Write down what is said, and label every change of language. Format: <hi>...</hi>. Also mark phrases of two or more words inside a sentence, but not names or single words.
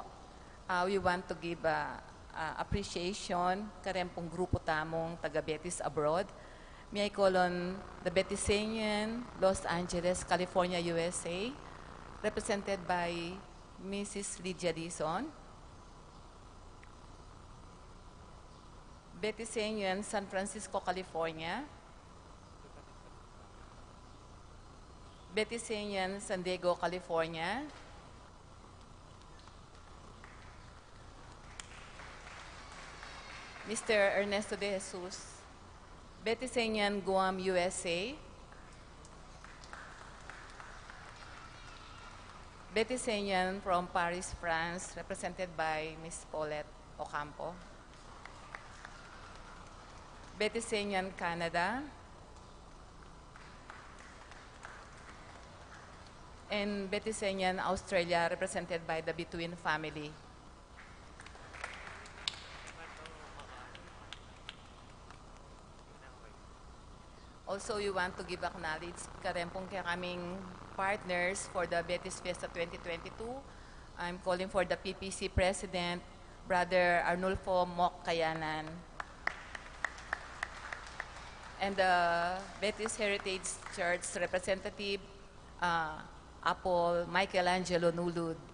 <en>We want to give appreciation</en> <pam>karempong grupo tamong taga Betis</pam> <en>abroad. May I call on the Betisanian, Los Angeles, California, USA, represented by Mrs. Lydia Dizon. Betisanian, San Francisco, California. Betisanian, San Diego, California. Mr. Ernesto de Jesus, Betisanian, Guam, USA. Betisanian from Paris, France, represented by Ms. Paulette Ocampo. Betisanian, Canada. And Betisanian, Australia, represented by the Between family. Also, we want to give acknowledge</en> <pam>karempong kaya kaming</pam> <en>partners for the Betis Fiesta 2022. I'm calling for the PPC President, Brother Arnulfo Moc Kayanan. And the Betis Heritage Church representative, Apol Michelangelo Nulud.</en>